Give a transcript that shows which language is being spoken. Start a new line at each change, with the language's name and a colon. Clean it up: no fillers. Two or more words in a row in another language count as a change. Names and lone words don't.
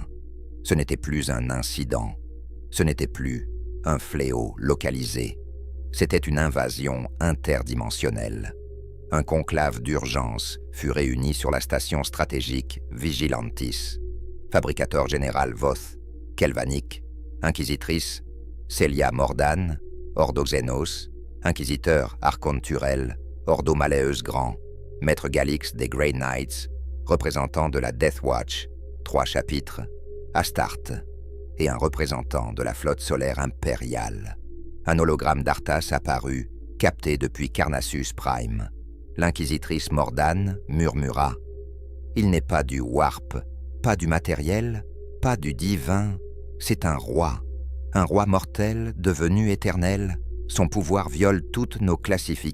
French: Ce n'était plus un incident, ce n'était plus un fléau localisé, c'était une invasion interdimensionnelle. Un conclave d'urgence fut réuni sur la station stratégique Vigilantis. Fabricateur général Voth, Kelvanik, inquisitrice Celia Mordan, Ordo Xenos, inquisiteur Archon Turel, Ordo Malleus Grand, maître Galix des Grey Knights, représentant de la Death Watch, 3 chapitres, Astarte, et un représentant de la flotte solaire impériale. Un hologramme d'Arthas apparut, capté depuis Carnassus Prime. L'inquisitrice Mordan murmura « Il n'est pas du warp, pas du matériel, pas du divin, c'est un roi mortel devenu éternel, son pouvoir viole toutes nos classifications.